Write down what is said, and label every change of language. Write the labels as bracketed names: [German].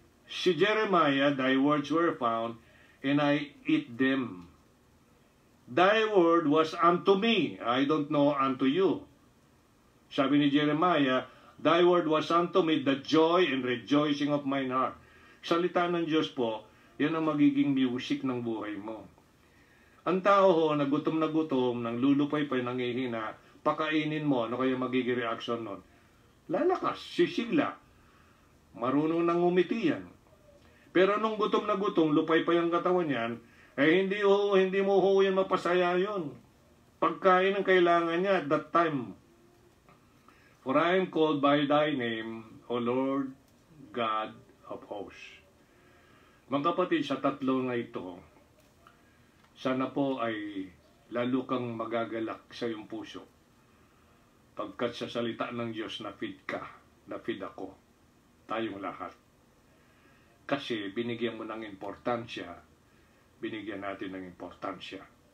[English] Si Jeremiah, thy words were found, and I eat them. Thy word was unto me. I don't know unto you. [Filipino] Sabi ni [English] Jeremiah, thy word was unto me the joy and rejoicing of mine heart. [Filipino] Salita ng Diyos po, yan ang magiging music ng buhay mo. Ang tao ho, na gutom, nang lulupay-pay, nangihina, pakainin mo, ano kaya magiging reaction nun? Lalakas, sisigla, marunong nang umiti yan. Pero nung gutom, lupay-pay ang katawan yan, hindi mo ho yan mapasaya yun. Pagkain ang kailangan niya [English] at that time. For I am called by thy name, O Lord, God of hosts. [Filipino] Mga kapatid, sa tatlo na ito, sana po ay lalo kang magagalak sa iyong puso. Pagkat sa salita ng Diyos, na-feed ka, na-feed ako, tayong lahat. Kasi binigyan mo ng importansya, binigyan natin ng importansya.